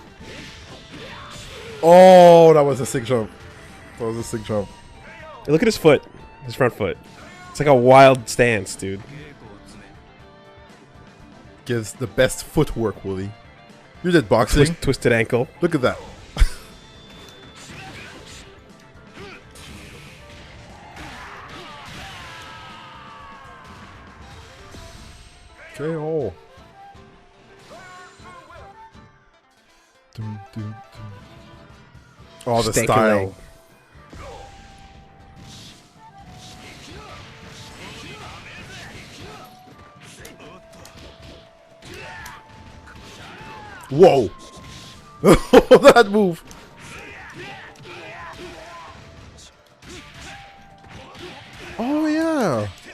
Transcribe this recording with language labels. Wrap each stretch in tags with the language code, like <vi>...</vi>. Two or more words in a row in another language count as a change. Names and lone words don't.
<en>Oh, that was a sick jump. That was a sick jump. Hey, look at his foot. His front foot. It's like a wild stance, dude. Gives the best footwork, Woolie. You did boxing. Twisted ankle. Look at that. KO. Dum, dum, dum. Oh, the Steak style. leg. Whoa! That move! Oh yeah!</en>